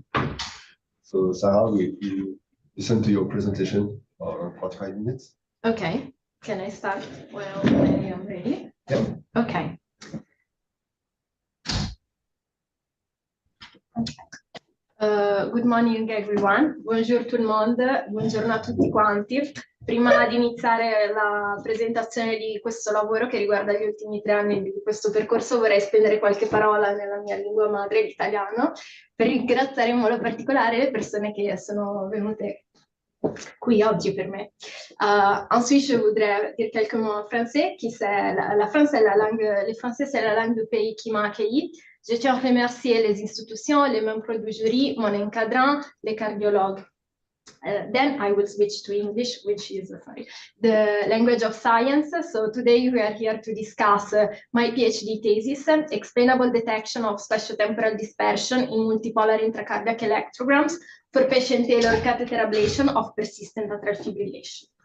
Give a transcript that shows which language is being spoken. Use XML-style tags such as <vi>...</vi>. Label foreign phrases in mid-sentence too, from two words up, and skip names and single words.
<en>So Sarah, we listen to your presentation for 45 minutes. Okay, can I start? Well, I am ready. Yeah. Okay. Good morning everyone,</en> <fr>buongiorno tout le monde,</fr> <it>buongiorno a tutti quanti. Prima di iniziare la presentazione di questo lavoro che riguarda gli ultimi 3 anni di questo percorso, vorrei spendere qualche parola nella mia lingua madre, l'italiano, per ringraziare in modo particolare le persone che sono venute qui oggi per me.</it> <fr>Ensuite, je voudrais dire quelques mots en français, qui c'est la France est la langue, le français c'est la langue du pays qui m'a accueilli. Je tiens à remercier les institutions, les membres du jury, mon encadrant, les cardiologues.</fr> <en>Then I will switch to English, which is the language of science. So today we are here to discuss my PhD thesis, explainable detection of spatiotemporal dispersion in multipolar intracardiac electrograms for patient-tailored catheter ablation of persistent atrial fibrillation.</en>